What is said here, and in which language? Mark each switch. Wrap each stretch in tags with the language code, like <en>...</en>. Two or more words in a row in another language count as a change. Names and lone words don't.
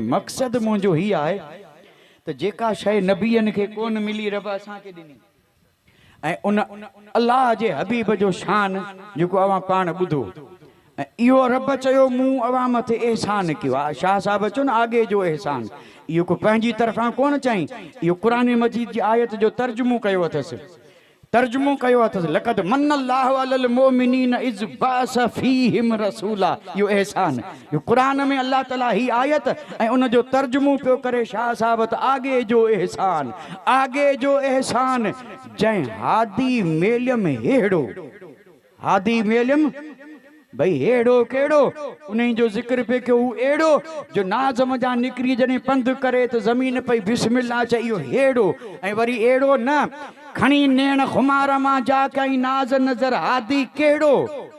<sd>मक़सदु मुंहिंजो हीअ आहे त जेका शइ नबीअनि खे कोन मिली रब असांखे ॾिनी, ऐं उन अल्लाह जे हबीब जो शान जेको अव्हां पाण ॿुधो, ऐं इहो रब चयो मूं अव्हां मथे एहसान कयो आहे। शाह साहिब चयो न आगे जो एहसान, इहो को पंहिंजी तरफ़ां कोन चई, इहो क़ुरान मजीद जी आयत जो तर्जुमो कयो अथसि, तर्जुमो कयो अथसि।</sd> <ar>لقد منّ الله على المؤمنين إذ بعث فيهم رسولا,</ar> <sd>इहो एहसान। इहो क़ुरान में अल्लाह ताला ही आयत ऐं उन जो तर्जुमो पियो करे शाह साहब त आगे जो एहसान, आगे जो एहसान जंहिं हादी मेलियम हेड़ो, हादी मेलियम भई हेड़ो कहिड़ो, उन जो ज़िक्र पे कयो, हू अहिड़ो जो नाज़म जा निकिरी जॾहिं पंधु करे त ज़मीन पई बिस्मिल्लाह चई, इहो हेड़ो। ऐं वरी अहिड़ो न, खणी नेण खुमार मां जा कई नाज़ नज़र हादी कहिड़ो।</sd>